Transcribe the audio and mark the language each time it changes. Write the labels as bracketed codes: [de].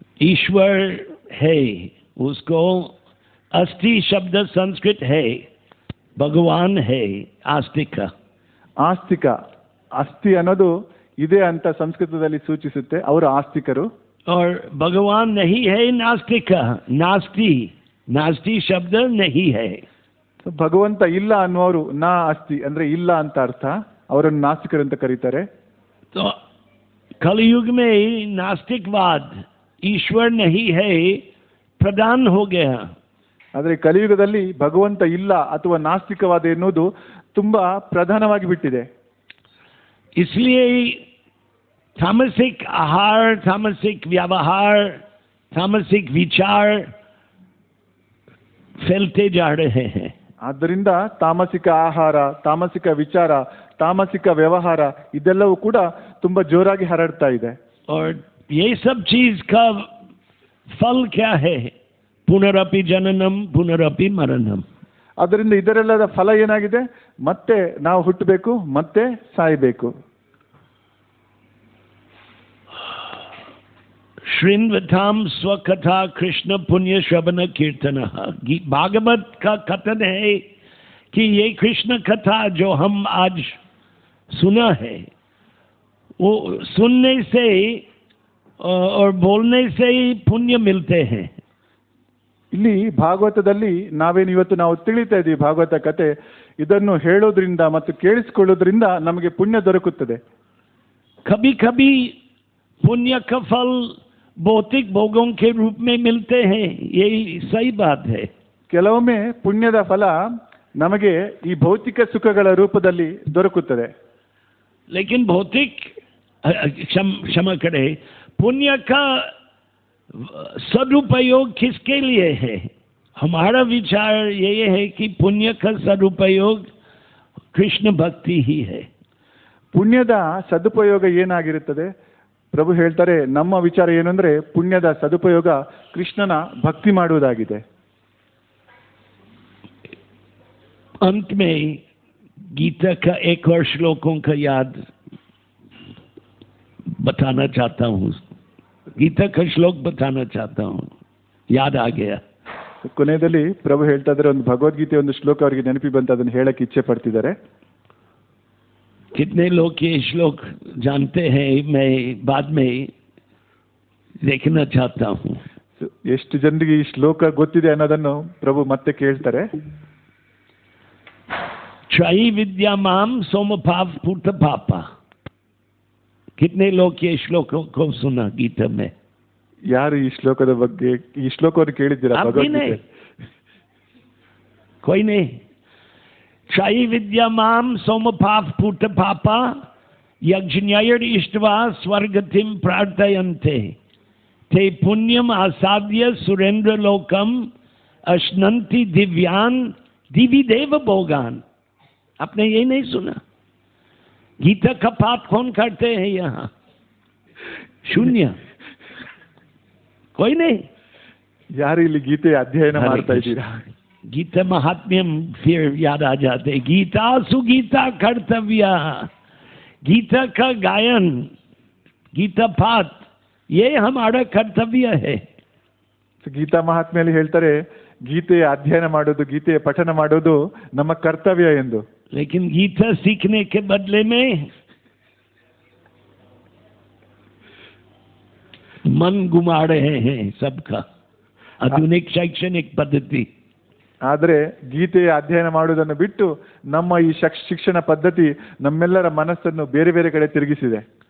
[hi] ईश्वर है, उसको अस्थि शब्द संस्कृत है, भगवान है आस्तिक. [kn] ಆಸ್ತಿಕ ಅಸ್ಥಿ ಅನ್ನೋದು ಇದೆ ಅಂತ ಸಂಸ್ಕೃತದಲ್ಲಿ ಸೂಚಿಸುತ್ತೆ, ಅವರು ಆಸ್ತಿಕರು. [hi] और भगवान नहीं है नास्तिक, नास्ति, नास्ति शब्द नहीं है. [kn] ಭಗವಂತ ಇಲ್ಲ ಅನ್ನುವರು ನಾ ಅಸ್ತಿ ಅಂದ್ರೆ ಇಲ್ಲ ಅಂತ ಅರ್ಥ, ಅವರನ್ನು ನಾಸ್ತಿಕರು ಅಂತ ಕರೀತಾರೆ. [hi] तो कलयुग में नास्तिकवाद, ईश्वर नहीं है, प्रधान हो गया. [kn] ಆದರೆ ಕಲಿಯುಗದಲ್ಲಿ ಭಗವಂತ ಇಲ್ಲ ಅಥವಾ ನಾಸ್ತಿಕವಾದ ಎನ್ನುವುದು ತುಂಬಾ ಪ್ರಧಾನವಾಗಿ ಬಿಟ್ಟಿದೆ. [hi] इसलिए तामसिक आहार, तामसिक व्यवहार, तामसिक विचार फैलते जा रहे हैं. [kn] ಆದ್ದರಿಂದ ತಾಮಸಿಕ ಆಹಾರ, ತಾಮಸಿಕ ವಿಚಾರ, ತಾಮಸಿಕ ವ್ಯವಹಾರ ಇದೆಲ್ಲವೂ ಕೂಡ ತುಂಬಾ ಜೋರಾಗಿ ಹರಡ್ತಾ ಇದೆ. [hi] और ये सब चीज का फल क्या है? [sa] पुनरपि जननम पुनरपि मरणम. [kn] ಅದರಿಂದ ಇದರೆಲ್ಲದ ಫಲ ಏನಾಗಿದೆ? ಮತ್ತೆ ನಾವು ಹುಟ್ಟಬೇಕು, ಮತ್ತೆ ಸಾಯಬೇಕು. [sa] श्रृण्वताम स्वकथा कृष्ण पुण्य श्रवण कीर्तन. [hi] भागवत का कथन है कि ये कृष्ण कथा जो हम आज सुना है, वो सुनने से और बोलने से ही पुण्य मिलते हैं. [kn] ಇಲ್ಲಿ ಭಾಗವತದಲ್ಲಿ ನಾವೇನು ಇವತ್ತು ನಾವು ತಿಳಿತಾ ಇದ್ದೀವಿ ಭಾಗವತ ಕತೆ, ಇದನ್ನು ಹೇಳೋದ್ರಿಂದ ಮತ್ತು ಕೇಳಿಸಿಕೊಳ್ಳೋದ್ರಿಂದ ನಮಗೆ ಪುಣ್ಯ ದೊರಕುತ್ತದೆ. [hi] कभी कभी पुण्य का फल भौतिक भोगों के रूप में मिलते हैं, यही सही बात है. [kn] ಕೆಲವೊಮ್ಮೆ ಪುಣ್ಯದ ಫಲ ನಮಗೆ ಈ ಭೌತಿಕ ಸುಖಗಳ ರೂಪದಲ್ಲಿ ದೊರಕುತ್ತದೆ. [hi] लेकिन भौतिक क्षमा करें, पुण्य का सदुपयोग किसके लिए है? हमारा विचार ये है कि पुण्य का सदुपयोग कृष्ण भक्ति ही है. [kn] ಪುಣ್ಯದ ಸದುಪಯೋಗ ಏನಾಗಿರುತ್ತದೆ? ಪ್ರಭು ಹೇಳ್ತಾರೆ, ನಮ್ಮ ವಿಚಾರ ಏನು ಅಂದ್ರೆ ಪುಣ್ಯದ ಸದುಪಯೋಗ ಕೃಷ್ಣನ ಭಕ್ತಿ ಮಾಡುವುದಾಗಿದೆ. [hi] अंत में गीता का एक और श्लोकों का याद बताना चाहता हूँ. गीता का श्लोक बताना चाहता हूँ, याद आ गया. [kn] ಕೊನೆಯಲ್ಲಿ ಪ್ರಭು ಹೇಳ್ತಾ ಇದ್ದಾರೆ, ಒಂದು ಭಗವದ್ಗೀತೆ ಒಂದು ಶ್ಲೋಕ ಅವರಿಗೆ ನೆನಪಿ ಬಂತು, ಅದನ್ನು ಹೇಳಕ್ಕೆ ಇಚ್ಛೆ ಪಡ್ತಿದ್ದಾರೆ. [hi] कितने लोग ये श्लोक जानते हैं, मैं बाद में देखना चाहता हूँ. [kn] ಎಷ್ಟು ಜನರಿಗೆ ಈ ಶ್ಲೋಕ ಗೊತ್ತಿದೆ ಅನ್ನೋದನ್ನು ಪ್ರಭು ಮತ್ತೆ ಕೇಳ್ತಾರೆ. [sa] त्रयी विद्या माम सोमपाप पुट पापा. [hi] कितने लोग ये श्लोक को सुना गीता में? [kn] ಯಾರು ಈ ಶ್ಲೋಕದ ಬಗ್ಗೆ, ಈ ಶ್ಲೋಕವನ್ನು ಕೇಳಿದ್ದೀರಾ ಭಗವದ್ಗೀತೆ? [hi] कोई नहीं. [sa] त्रयी विद्या माम सोमपाप पुट पापा यज्ञयर इष्ट्वा स्वर्गतिम प्रार्थयन्ते ते पुण्यम आसाद्य सुरेंद्र लोकम अश्नन्ति दिव्यान दिव्य देव भोगान. [hi] आपने ये नहीं सुना? गीता का पाठ कौन करते हैं यहाँ? शून्य, कोई नहीं. [kn] ಯಾರು ಇಲ್ಲಿ ಗೀತೆ ಅಧ್ಯಯನ ಮಾಡ್ತಾ ಇದ್ದೀರಾ? [hi] गीता महात्म्यम फिर याद आ जाते. [sa] गीता सुगीता कर्तव्य. [hi] गीता का गायन, गीता पाठ, ये हमारा कर्तव्य है. [kn] ಗೀತಾ ಮಹಾತ್ಮೆಯಲ್ಲಿ ಹೇಳ್ತಾರೆ, ಗೀತೆಯ ಅಧ್ಯಯನ ಮಾಡೋದು, ಗೀತೆಯ ಪಠನ ಮಾಡೋದು ನಮ್ಮ ಕರ್ತವ್ಯ ಎಂದು. [hi] लेकिन गीता सीखने के बदले में मन घुमा रहे हैं सबका, आधुनिक शैक्षणिक पद्धति. [kn] ಆದರೆ ಗೀತೆಯ ಅಧ್ಯಯನ ಮಾಡುವುದನ್ನು ಬಿಟ್ಟು ನಮ್ಮ ಈ ಶಿಕ್ಷಣ ಪದ್ಧತಿ ನಮ್ಮೆಲ್ಲರ ಮನಸ್ಸನ್ನು ಬೇರೆ ಬೇರೆ ಕಡೆ ತಿರುಗಿಸಿದೆ.